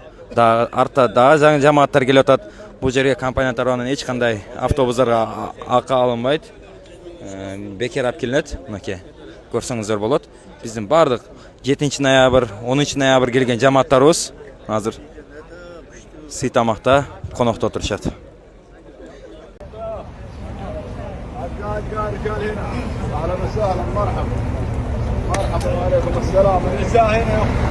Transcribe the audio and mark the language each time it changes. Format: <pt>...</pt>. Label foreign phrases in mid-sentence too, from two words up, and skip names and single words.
<ky>Артта дагы жаңы жамааттар келип атат. Бул жерге компания тарабынан эч кандай автобустарга акы алынбайт. Бекер алып келинет, мынакей. Көрсөңүздөр болот. Биздин баардык 7 ноябрь, 10 ноябрь келген жамааттарыбыз азыр сый тамакта конокто отурушат.</ky> <ar>اهلا وسهلا مرحبا مرحبا وعليكم السلام النساء هنا</ar>